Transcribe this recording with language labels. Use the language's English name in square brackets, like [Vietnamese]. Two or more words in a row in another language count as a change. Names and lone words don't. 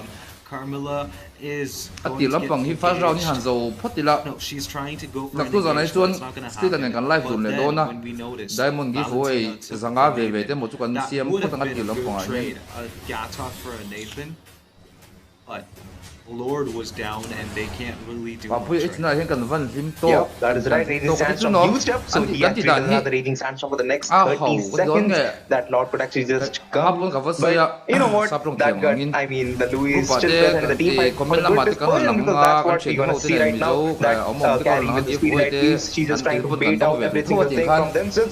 [English] Carmilla is going to get engaged. No, she's trying to go for an engage, but it's not going to happen. But then, when we noticed Valentina took that would have been a good trade, Gatot for a Nathan. But Lord was down and they can't really do Papu much it's right [Mizo] not kan van lim to. [English] Yeah, that is right. Raging Sandstorm used up, so he actually doesn't have the Raging Sandstorm for the next 30 seconds. That Lord could actually just come. But you know what? That got, I mean, the Louis still present in the team fight for a good dispersion, because that's what we're going to see right now. That carry with the speed right piece, she's just trying to bait out every single thing from themselves.